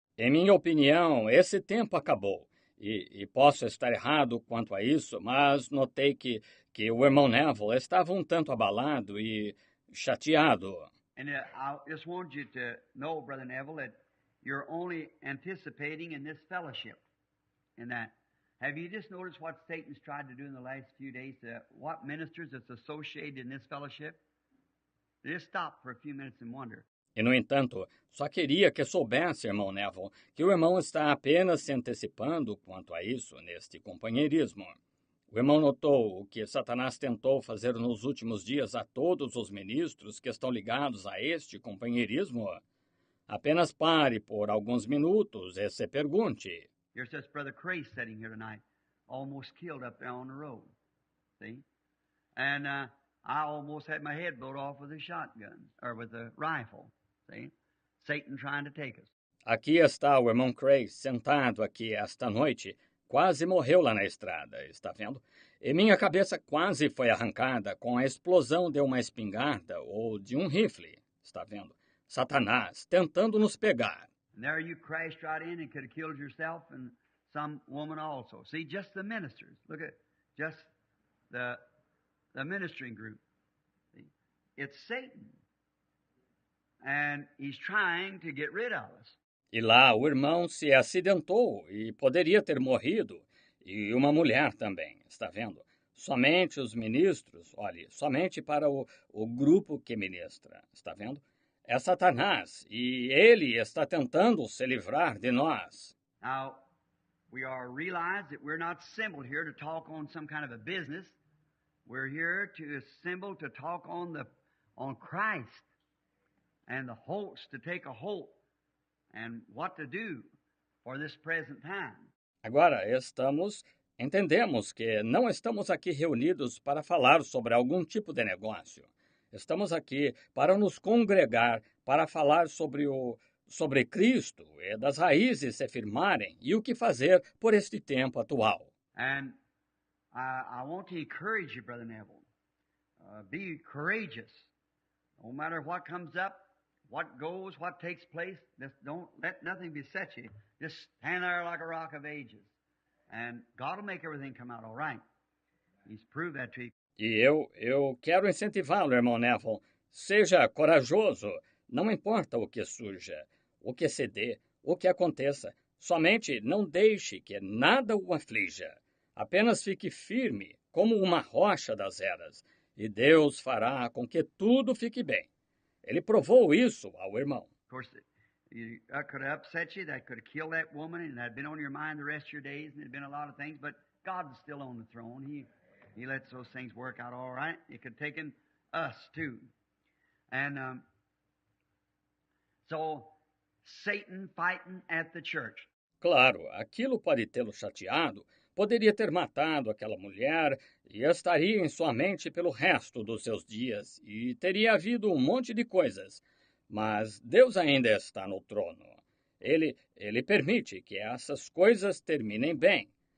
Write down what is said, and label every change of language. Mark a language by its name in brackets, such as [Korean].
[Portuguese] Em minha opinião, esse tempo acabou. e posso estar errado quanto a isso, mas notei que o irmão Neville estava um tanto abalado e chateado. [English] And I just wanted you to know, Brother Neville, that you're only anticipating in this fellowship. In that, have you just noticed what Satan's tried to do in the last few days to what ministers that's associated in this fellowship? Just stop for a few minutes and wonder. [Portuguese] E, no entanto, só queria que soubesse, irmão Neville, que o irmão está apenas se antecipando quanto a isso neste companheirismo. O irmão notou o que Satanás tentou fazer nos últimos dias a todos os ministros que estão ligados a este companheirismo? Apenas pare por alguns minutos e se pergunte: [English] Here's this Brother Cray sitting here tonight, almost killed up there on the road. See? And I almost had my head blown off with a shotgun, or with a rifle. See? Satan trying to take us. [Portuguese] aqui está o irmão Cray sentado aqui esta noite, quase morreu lá na estrada, está vendo? E minha cabeça quase foi arrancada com a explosão de uma espingarda ou de um rifle, está vendo? Satanás tentando nos pegar. [English] And there you crashed right in and could have killed yourself and some woman also. See, just the ministers. Look at just the ministering group. See? It's Satan. And he's trying to get rid of us. [Portuguese] E lá o irmão se acidentou e poderia ter morrido, e uma mulher também, está vendo? Somente os ministros, olhe, somente para o grupo que ministra, está vendo? É Satanás, e ele está tentando se livrar de nós. [English] Now, we are realized that we're not assembled here to talk on some kind of a business. We're here to assemble to talk on Christ and the hopes to take a hope and what to do for this present time. [Portuguese] Agora, entendemos que não estamos aqui reunidos para falar sobre algum tipo de negócio. Estamos aqui para nos congregar, para falar sobre Cristo e das raízes se firmarem e o que fazer por este tempo atual. [English] And I want to encourage you, Brother Neville. Be courageous. No matter what comes up, what goes, what takes place, just don't let nothing beset you. Just stand there like a rock of ages. And God will make everything come out all right. He's proved that to you. [Portuguese] E eu quero incentivá-lo, irmão Neville. Seja corajoso. Não importa o que surja, o que se dê, o que aconteça. Somente não deixe que nada o aflija. Apenas fique firme como uma rocha das eras. E Deus fará com que tudo fique bem. Ele provou isso ao irmão. [English] Of course, that could have upset you. That could have killed that woman, and that had been on your mind the rest of your days, and there'd been a lot of things. But God's still on the throne. He lets those things work out all right. It could have taken us too. And so Satan fighting at the church. [Portuguese] Claro, aquilo pode tê-lo chateado, poderia ter matado aquela mulher e estaria em sua mente pelo resto dos seus dias e teria havido um monte de coisas. Mas Deus ainda está no trono. Ele permite que essas coisas terminem bem.